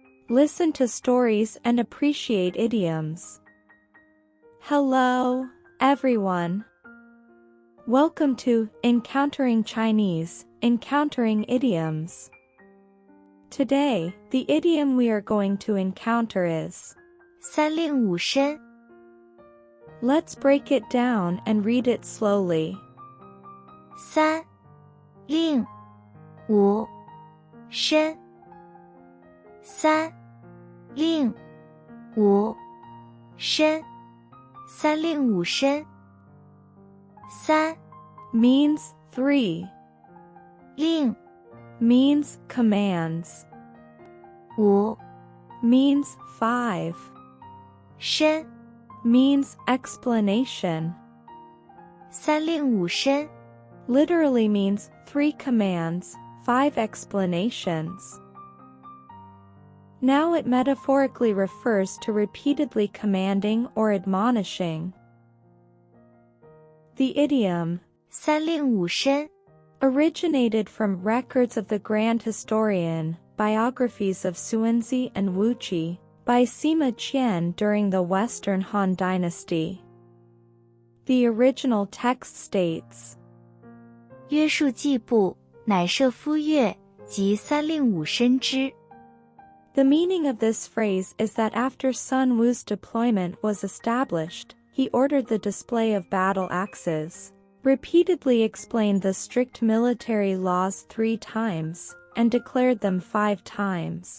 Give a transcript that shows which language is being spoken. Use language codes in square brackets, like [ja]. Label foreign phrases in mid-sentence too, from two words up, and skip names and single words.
[en] Listen to stories and appreciate idioms. Hello, everyone. Welcome to Encountering Chinese, Encountering Idioms. Today, the idiom we are going to encounter is [zh] 三令五申 [en] Let's break it down and read it slowly. [zh] 三令五申三令五申三令五申三 [en] means 3. [zh] 令 [en] means commands. [zh] 五 [en] means 5. [zh] 申 [en] means explanation. [zh] 三令五申 [en] literally means 3 commands, 5 explanations. Now it metaphorically refers to repeatedly commanding or admonishing. The idiom [zh] 三令五申 [en] originated from records of the Grand Historian, biographies of Xuanzi and Wuqi, by Sima Qian during the Western Han Dynasty. The original text states, [zh] 约束季部，乃设夫乐，即三令五申之。 [en] The meaning of this phrase is that after Sun Wu's deployment was established, he ordered the display of battle axes, repeatedly explained the strict military laws 3 times, and declared them 5 times.